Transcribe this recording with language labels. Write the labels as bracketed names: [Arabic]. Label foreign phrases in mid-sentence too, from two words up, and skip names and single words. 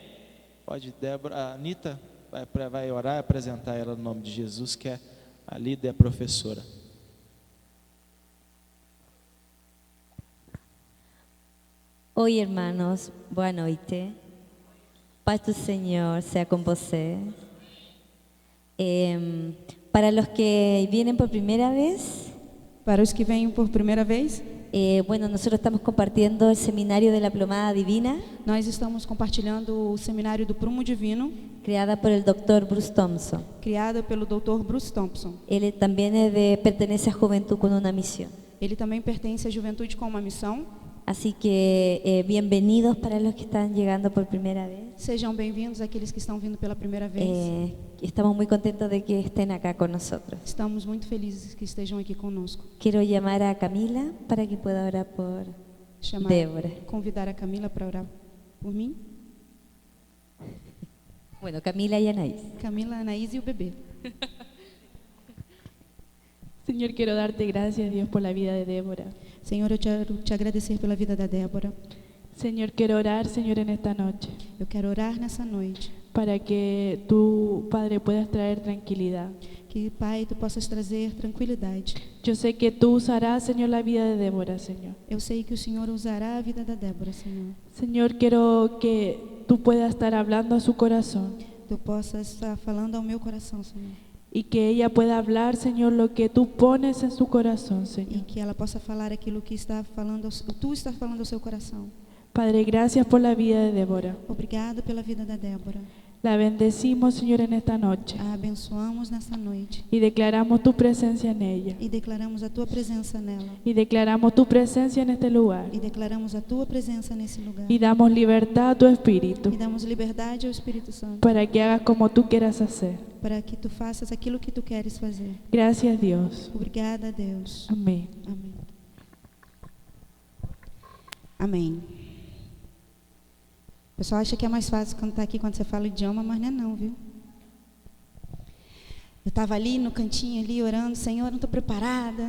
[Portuguese] Pode, Débora, a Anitta vai orar e apresentar ela no nome de Jesus, que é a líder e a professora. Oi, hermanos, boa noite. Paz do Senhor sea com você. [Spanish] Para los que vienen por primera vez, [Portuguese] Para os que vêm por primeira vez, [Spanish] bueno, nosotros estamos compartiendo el seminario de la Plomada Divina, [Portuguese] nós estamos compartilhando o seminário do Prumo Divino, [Spanish] creada por el Dr. Bruce Thompson. [Portuguese] criado pelo Dr. Bruce Thompson. [Spanish] Él también pertenece a Juventud con una Misión. [Portuguese] Ele também pertence à Juventude com uma Missão. [Spanish] Así que bienvenidos para los que están llegando por primera vez. [Portuguese] Sejam bem-vindos aqueles que estão vindo pela primeira vez. [Spanish] Estamos muy contentos de que estén acá con nosotros. [Portuguese] Estamos muito felizes que estejam aqui conosco. [Spanish] Quiero llamar a Camila para que pueda orar por [Portuguese] Chamar, Débora. convidar a Camila para orar por mim. [Spanish] Bueno, Camila y Anaís. [Portuguese] Camila, Anaís e o bebê. [Spanish] Señor, quiero darte gracias, Dios, por la vida de Débora. [Portuguese] Senhor, eu quero te agradecer pela vida da Débora. [Spanish] Señor, quiero orar, Señor, en esta noche, [Portuguese] Eu quero orar nessa noite. [Spanish] para que tú, Padre, puedas traer tranquilidad. [Portuguese] Que, Pai, Tu possas trazer tranquilidade. [Spanish] Yo sé que tú usarás, Señor, la vida de Débora, Señor. [Portuguese] Eu sei que o Senhor usará a vida da Débora, Senhor. [Spanish] Señor, quiero que tú puedas estar hablando a su corazón [Portuguese] Tu possas estar falando ao meu coração, Senhor. [Spanish] y que ella pueda hablar, Señor, lo que tú pones en su corazón, [Portuguese] E [Spanish] Señor. [Portuguese] que ela possa falar aquilo que está falando, Tu está falando ao seu coração. [Spanish] Padre, gracias por la vida de Débora. [Portuguese] Obrigado pela vida da Débora. [Spanish] La bendecimos, Señor, en esta noche [Portuguese] A abençoamos nessa noite [Spanish] y declaramos tu presencia en ella. [Portuguese] e declaramos a Tua presença nela. [Spanish] Y declaramos tu presencia en este lugar. [Portuguese] E declaramos a Tua presença nesse lugar. [Spanish] Y damos libertad a tu espíritu [Portuguese] E damos liberdade ao Espírito Santo [Spanish] para que hagas como tú quieras hacer. [Portuguese] para que Tu faças aquilo que Tu queres fazer. [Spanish] Gracias, Dios. [Portuguese] Obrigada, Deus. [Spanish] Amén. [Portuguese] Amém. Amém. O pessoal acha que é mais fácil cantar aqui quando você fala o idioma, mas não é não, viu? Eu estava ali no cantinho, ali orando, Senhor, não estou preparada.